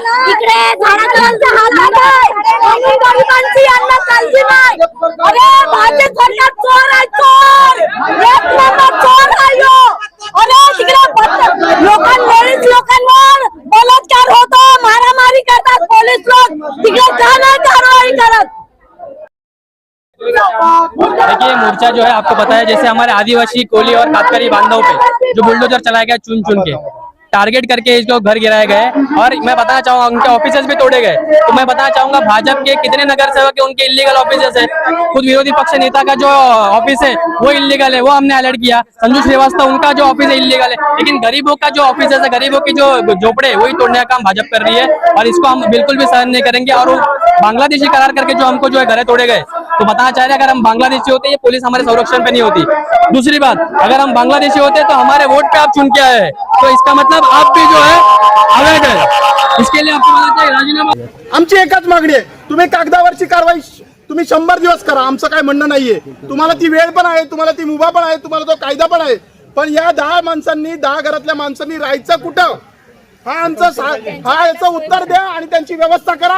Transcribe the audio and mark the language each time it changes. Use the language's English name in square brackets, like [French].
[Marathi] इकडे झाडाखालचा हात आहे, गरिबांची यांना काळजी नाही। अरे भाजप सरकार चोर आहे, चोर एक नंबर चोर आहे ह्यो। अरे तिकडे लेडीज लोकांवर बलात्कार होतो, मारामारी करतात पोलीस लोग, तिकडे का नाही कारवाई करत? [Hindi] देखिए मोर्चा जो है आपको पता है जैसे हमारे आदिवासी कोली और कातकरी बांधवों पे जो बुलडोजर चलाया गया चुन चुन के, टारगेट करके इसको घर गिराए गए और मैं बताना चाहूंगा उनके ऑफिसेस भी तोड़े गए। तो मैं बताना चाहूंगा भाजपा के कितने नगर सेवक है उनके इलीगल ऑफिसेस है, खुद विरोधी पक्ष नेता का जो ऑफिस है वो इलीगल है, वो हमने अलर्ट किया। संजू श्रीवास्तव उनका जो ऑफिस है इलीगल है, लेकिन गरीबों का जो ऑफिस है, गरीबों की जो झोपड़े वही तोड़ने का काम भाजपा कर रही है और इसको हम बिल्कुल भी सहन नहीं करेंगे। और बांग्लादेशी करार करके जो हमको जो है घर तोड़े गए, तो बताना चाह रहे हैं अगर हम बांग्लादेशी होते ये पुलिस हमारे संरक्षण पे नहीं होती। दूसरी बात, अगर हम बांग्लादेशी होते तो हमारे वोट पे आप चुन के आए हैं, तो इसका मतलब आप भी जो है अवैध है, इसके लिए आपको बोलना चाहिए राजीनामा। [Marathi] आमची एकच मागणी आहे, तुम्ही कागदावरची कारवाई तुम्ही 100 दिवस करा, आमचं काय म्हणणं नाहीये। तुम्हाला ती वेळ पण आहे, तुम्हाला ती मुभा पण आहे, तुम्हाला तो कायदा पण आहे, पण या 10 माणसांनी 10 घरातल्या माणसांनी राहायचं कुठं हा याचं उत्तर द्या आणि त्यांची व्यवस्था करा।